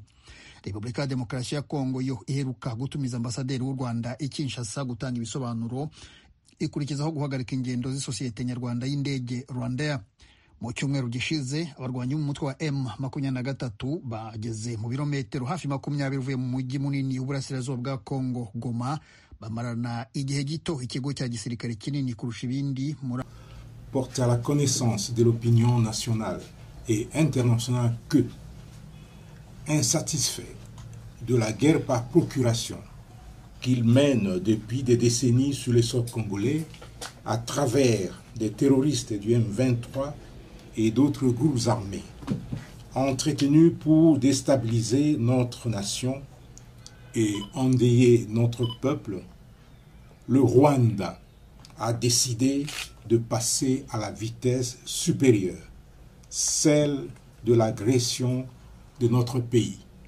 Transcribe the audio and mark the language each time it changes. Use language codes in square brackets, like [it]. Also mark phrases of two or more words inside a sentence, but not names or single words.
[rw] Repubulika ya Demokarasi ya Kongo yo iheruka gutumiza ambasaderi w'u Rwanda i Kinshasa gutanga ibisobanuro, ikurikizaho guhagarika ingendo z'isosiyete nyarwanda y'indege Rwandair. Mu cyumweru gishize abarwanyi b'umutwe wa M23 bageze mu birometero hafi 20 uvuye mu mujyi munini w'uburasirazuba bwa Kongo, Goma, bamarana igihe gito ikigo cya gisirikare kinini kurusha ibindi. [fr] Porte à la connaissance de l'opinion nationale et internationale que, insatisfait de la guerre par procuration qu'il mène depuis des décennies sur les sols congolais à travers des terroristes du M23 et d'autres groupes armés, entretenus pour déstabiliser notre nation et endeuiller notre peuple, le Rwanda a décidé de passer à la vitesse supérieure, celle de l'agression de notre pays.